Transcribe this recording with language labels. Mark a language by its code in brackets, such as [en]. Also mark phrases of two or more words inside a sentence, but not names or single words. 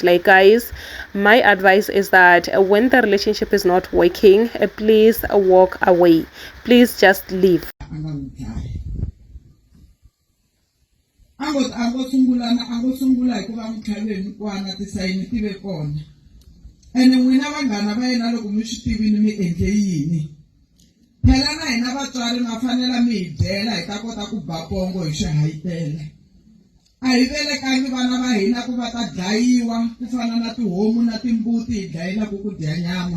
[en] Like, guys, my advice is that when the relationship is not working, please walk away. Please just leave. [ts] And n'wina vanghana va yena loko mi swi tivini mi endle yini, phela na hina vatswari ma fanela mi hi byela hi ta kota ku ba pongo hi swihayitela. A hi velekangi vana va hina ku va ta dlayiwa ku fana na tihomu na timbuti hi dlayela ku dya nyama.